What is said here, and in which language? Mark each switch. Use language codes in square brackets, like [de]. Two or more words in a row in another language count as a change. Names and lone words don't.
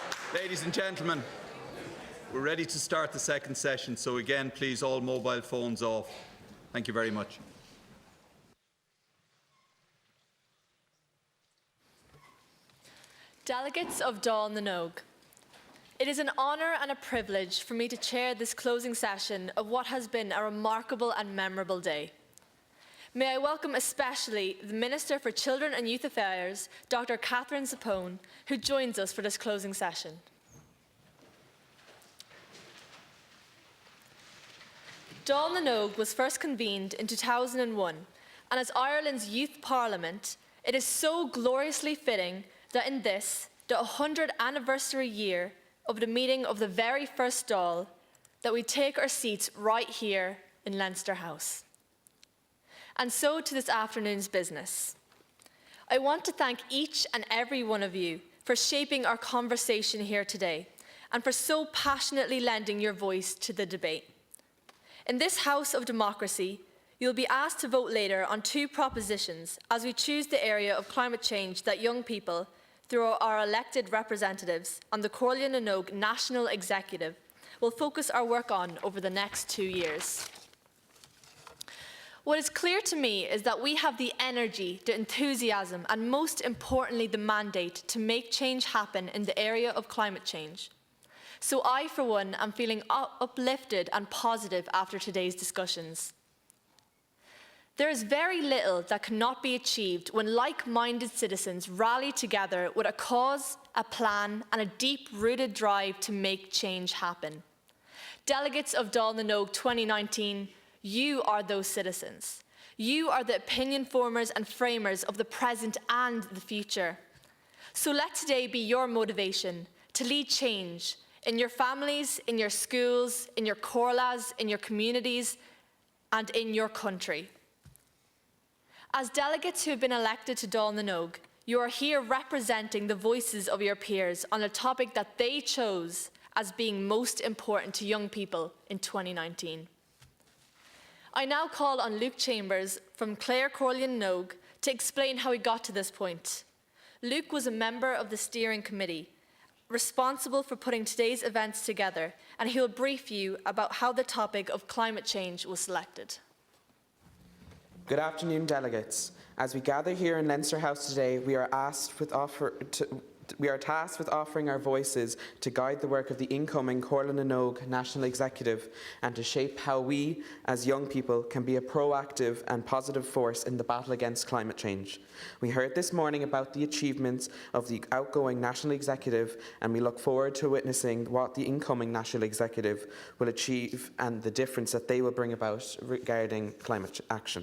[en] Ladies and gentlemen, we're ready to start the second session, so again, please, all mobile phones off. Thank you very much. Delegates of Dáil na noÓg, it is an honour and a privilege for me to chair this closing session of what has been a remarkable and memorable day. May I welcome especially the Minister for Children and Youth Affairs, Dr. Catherine Zappone, who joins us for this closing session. Dáil na noÓg was first convened in 2001, and as Ireland's Youth Parliament, it is so gloriously fitting that in this, the 100th anniversary year of the meeting of the very first Dáil, that we take our seats right here in Leinster House. And so to this afternoon's business. I want to thank each and every one of you for shaping our conversation here today and for so passionately lending your voice to the debate. In this House of Democracy, you'll be asked to vote later on two propositions as we choose the area of climate change that young people, through our elected representatives on the Comhairle na noÓg National Executive, will focus our work on over the next 2 years. What is clear to me is that we have the energy, the enthusiasm, and most importantly, the mandate to make change happen in the area of climate change. So I, for one, am feeling uplifted and positive after today's discussions. There is very little that cannot be achieved when like-minded citizens rally together with a cause, a plan, and a deep-rooted drive to make change happen. Delegates of Dáil na noÓg 2019, you are those citizens. You are the opinion formers and framers of the present and the future. So let today be your motivation to lead change in your families, in your schools, in your comhairles, in your communities, and in your country. As delegates who have been elected to Dáil na noÓg, you are here representing the voices of your peers on a topic that they chose as being most important to young people in 2019. I now call on Luke Chambers from Comhairle na noÓg to explain how he got to this point. Luke was a member of the steering committee, responsible for putting today's events together, and he will brief you about how the topic of climate change was selected. Good afternoon, delegates. As we gather here in Leinster House today, we are tasked with offering our voices to guide the work of the incoming Comhairle na noÓg National Executive and to shape how we, as young people, can be a proactive and positive force in the battle against climate change. We heard this morning about the achievements of the outgoing National Executive, and we look forward to witnessing what the incoming National Executive will achieve and the difference that they will bring about regarding climate action.